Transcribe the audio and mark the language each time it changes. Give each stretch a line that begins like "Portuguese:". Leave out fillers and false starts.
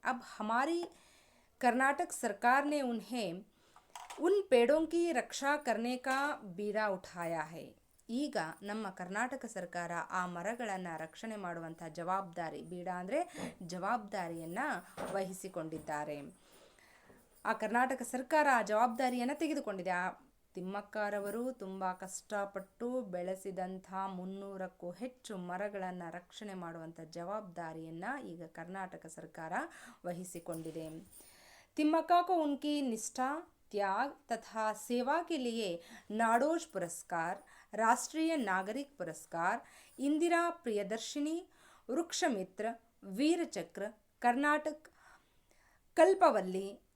Hindi: ಅಬ್ ಹಮಾರಿ कर्नाटक सरकार ने उन्हें उन पेड़ों की रक्षा करने का बीड़ा उठाया है.
Kannada: ಈಗ ನಮ್ಮ ಕರ್ನಾಟಕ ಸರ್ಕಾರ ಆ ಮರಗಳನ್ನು ರಕ್ಷಣೆ ಮಾಡುವಂಥ ಜವಾಬ್ದಾರಿ, ಬೀಡ ಅಂದರೆ ಜವಾಬ್ದಾರಿಯನ್ನು ವಹಿಸಿಕೊಂಡಿದ್ದಾರೆ. ಆ ಕರ್ನಾಟಕ ಸರ್ಕಾರ ಆ ಜವಾಬ್ದಾರಿಯನ್ನು ತೆಗೆದುಕೊಂಡಿದೆ. ಆ ತಿಮ್ಮಕ್ಕರವರು ತುಂಬ ಕಷ್ಟಪಟ್ಟು ಬೆಳೆಸಿದಂಥ 300ಕ್ಕೂ ಹೆಚ್ಚು ಮರಗಳನ್ನು ರಕ್ಷಣೆ ಮಾಡುವಂಥ ಜವಾಬ್ದಾರಿಯನ್ನು ಈಗ ಕರ್ನಾಟಕ ಸರ್ಕಾರ ವಹಿಸಿಕೊಂಡಿದೆ.
Hindi: तिम्मक्का को उनकी निष्ठा, त्याग तथा सेवा के लिए नाडोज पुरस्कार, राष्ट्रीय नागरिक पुरस्कार, इंदिरा प्रियदर्शिनी, वृक्षमित्र, वीर चक्र, कर्नाटक कल्पवल्ली,